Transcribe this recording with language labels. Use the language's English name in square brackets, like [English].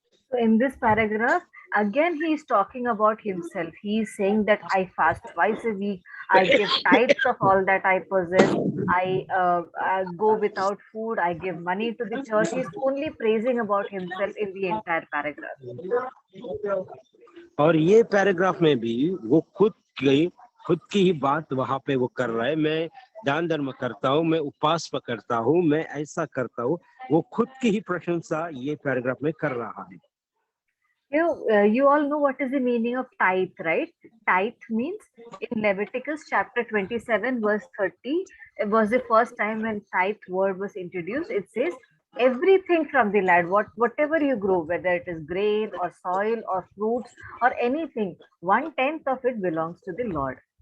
[English] So in this paragraph, again he is talking about himself. He is saying that I fast twice a week, I give tithes of all that I possess, I go without food, I give money to the church. He is only praising about himself in the entire paragraph. [Hindi] और ये paragraph में भी वो खुद की ही बात वहां पे वो कर रहा है। मैं दान धर्म करता हूँ, मैं उपवास करता हूँ, मैं ऐसा करता हूँ। वो खुद की ही प्रशंसा ये पैराग्राफ में कर रहा है। [English] You all know what is the meaning of tithe, right? Tithe means in Leviticus chapter 27 verse 30, it was the first time when tithe word was introduced. It says everything from the land, whatever you grow, whether it is grain or soil or fruits or anything, 1/10 of it belongs to the Lord.